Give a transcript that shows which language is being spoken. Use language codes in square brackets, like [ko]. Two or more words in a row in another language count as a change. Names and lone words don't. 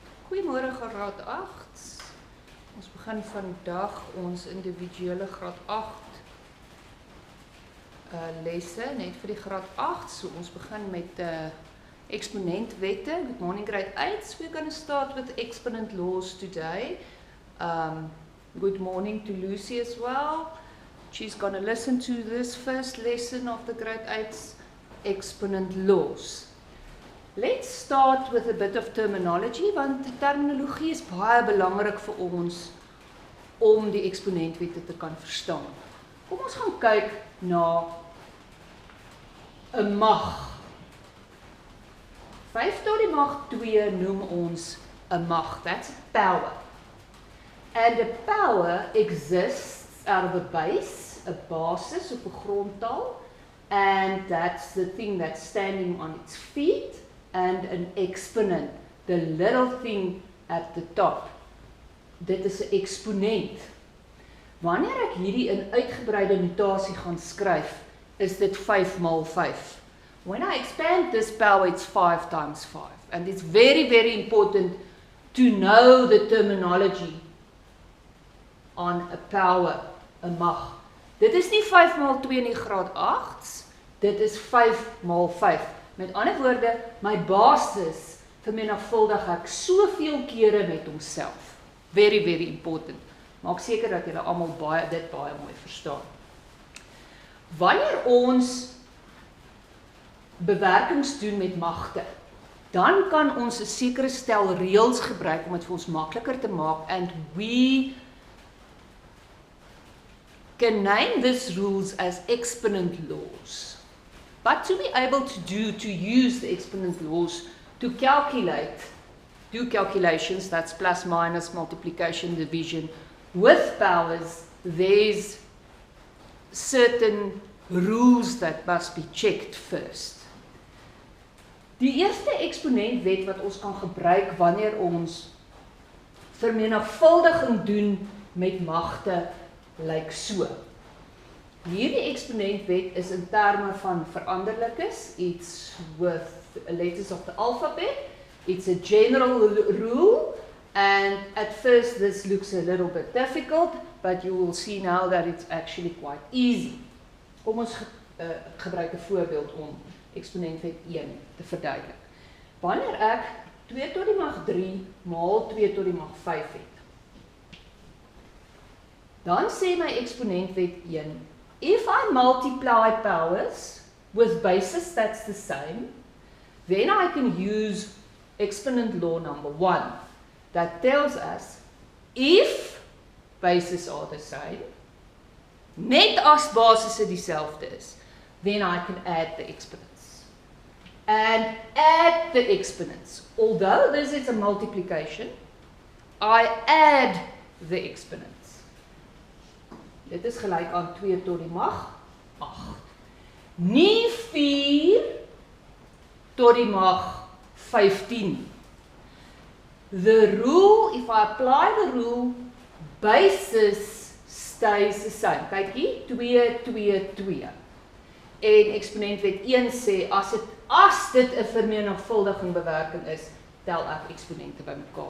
[af] Goeiemôre graad 8. Ons begin vandag ons individuele graad 8 lesse, net vir die graad 8. So ons begin met Eksponentwette. [en] Good morning grade 8. We're going to start with Exponent Laws today. Good morning to Lucy as well. She's going to listen to this first lesson of the grade 8's Exponent Laws. Let's start with a bit of terminology, [af] want terminologie is baie belangrik vir ons om die eksponentwette te kan verstaan. Kom ons gaan kyk na 'n mag. 5 tot die mag 2 noem ons 'n mag. [en] That's a power. And a power exists out of a base, a basis [af] of 'n grondtal, [en] and that's the thing that's standing on its feet. And an exponent, the little thing at the top. [af] Dit is 'n eksponent. Wanneer ek hierdie in uitgebreide notasie gaan skryf, is dit 5 maal 5. When I expand this power, it's 5 times 5. [en] And it's very, very important to know the terminology on a power, [af] 'n mag. Dit is nie 5 maal 2 in die graad 8s, dit is 5 maal 5. Met ander woorde, my basis vermenigvuldig ek soveel kere met homself. [en] Very, very important. [af] Maak seker dat julle almal dit baie mooi verstaan. Wanneer ons bewerkings doen met magte, dan kan ons 'n sekere stel reëls gebruik om dit vir ons makliker te maak, [en] and we can name these rules as exponent laws. But to be able to use the exponent laws to do calculations, that's plus, minus, multiplication, division, with powers, there's certain rules that must be checked first. [af] Die eerste eksponentwet wat ons kan gebruik wanneer ons vermenigvuldiging doen met magte lyk so. Hierdie eksponentwet is in terme van veranderlikes. [en] It's with letters of the alphabet. It's a general rule, and at first this looks a little bit difficult, but you will see now that it's actually quite easy. [af] Kom ons gebruik 'n voorbeeld om eksponentwet 1 te verduidelik. Wanneer ek 2 tot die mag 3 maal 2 tot die mag 5 het, dan sê my eksponentwet 1, [en] if I multiply powers with bases that's the same, then I can use exponent law number 1 that tells us if bases are the same, [af] net as basisse dieselfde is, [en] then I can add the exponents. And add the exponents. Although this is a multiplication, I add the exponents. [af] Dit is gelyk aan 2 tot die mag 8. Nie 4 tot die mag 15. [en] The rule, if I apply the rule, basis stays the same. [af] Kyk hier, 2, 2, 2. En eksponentwet 1 sê, as dit 'n vermenigvuldiging bewerking is, tel ek eksponente bymekaar.